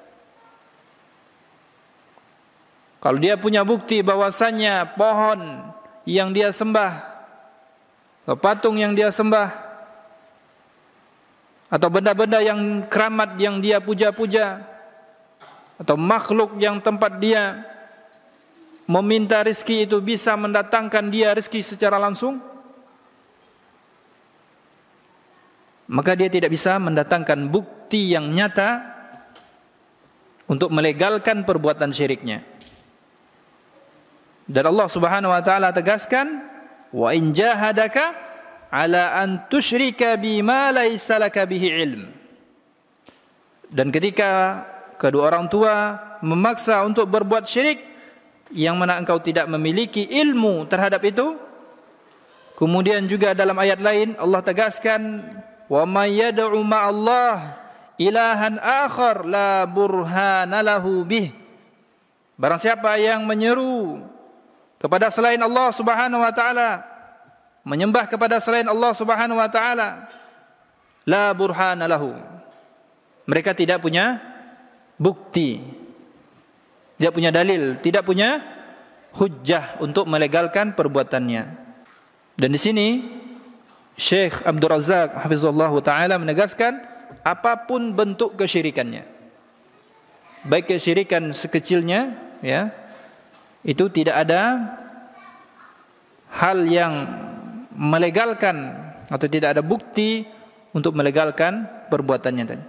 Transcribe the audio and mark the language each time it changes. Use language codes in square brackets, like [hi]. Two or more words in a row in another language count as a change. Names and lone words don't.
[id] Kalau dia punya bukti bahwasannya pohon yang dia sembah, atau patung yang dia sembah, atau benda-benda yang keramat yang dia puja-puja, atau makhluk yang tempat dia meminta rezeki itu bisa mendatangkan dia rezeki secara langsung, maka dia tidak bisa mendatangkan bukti yang nyata untuk melegalkan perbuatan syiriknya. Dan Allah [ar] سبحانه وتعالى [id] tegaskan, [ar] وإن جاهداك على أن تشرك بما ليس لك به علم. [id] Dan ketika kedua orang tua memaksa untuk berbuat syirik yang mana engkau tidak memiliki ilmu terhadap itu. Kemudian juga dalam ayat lain Allah tegaskan, [ar] ومن يدع مع الله إلهاً آخر لا برهان له به. [id] Barang siapa yang menyeru kepada selain Allah [ar] سبحانه وتعالى, [id] menyembah kepada selain Allah [ar] سبحانه وتعالى, لا برهان له, [id] mereka tidak punya bukti, tidak punya dalil, tidak punya hujjah untuk melegalkan perbuatannya. Dan di sini Syekh Abdul Razak [ar] حفظه الله تعالى [id] menegaskan, apapun bentuk kesyirikannya, baik kesyirikan sekecilnya, ya, itu tidak ada hal yang melegalkan atau tidak ada bukti untuk melegalkan perbuatannya tadi.